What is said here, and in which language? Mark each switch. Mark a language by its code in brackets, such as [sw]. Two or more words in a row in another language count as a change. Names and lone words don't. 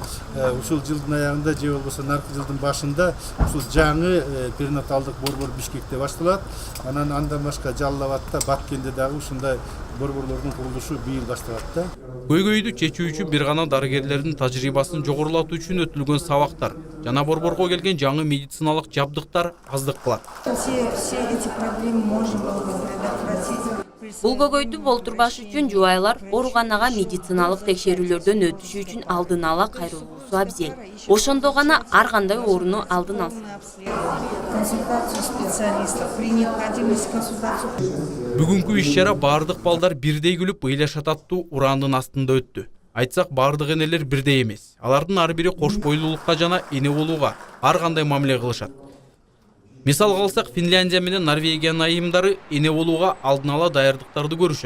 [ky] Ушул жылдын аягында же болбосо наркы жылдын башында ушул жаңы перинаталдык борбор Бишкекте башталат. Анан андан башка Жалал-Абадта, Баткенде дагы ушундай борборлордун курулушу быйыл башталат да. Көйгөйдү чечүү үчүн бир гана дарыгерлердин тажрыйбасын жогорулатуу үчүн өтүлгөн сабактар жана борборго келген жаңы медициналык жабдыктар аздык кылат. [ru] Все эти проблемы можно было бы предотвратить. [ky] Бул көйгөйдү болтурбаш үчүн жубайлар ооруканага медициналык текшерүүлөрдөн өтүшү үчүн алдын ала кайрылуусу абзел. Ошондо гана ар кандай ооруну алдын алса. [ru] Консультацию специалистов, при необходимости консультацию. [ky] Бүгүнкү иш-чара баардык балдар бирдей күлүп ыйлашат аттуу ураандын астында өттү. Айтсак, баардык энелер бирдей эмес. Алардын ар бири кош бойлуулукка жана эне болууга ар кандай мамиле кылышат. Мисал алсак, Финляндия менен Норвегиянын айымдары эне болууга алдын ала даярдыктарды көрүшөт.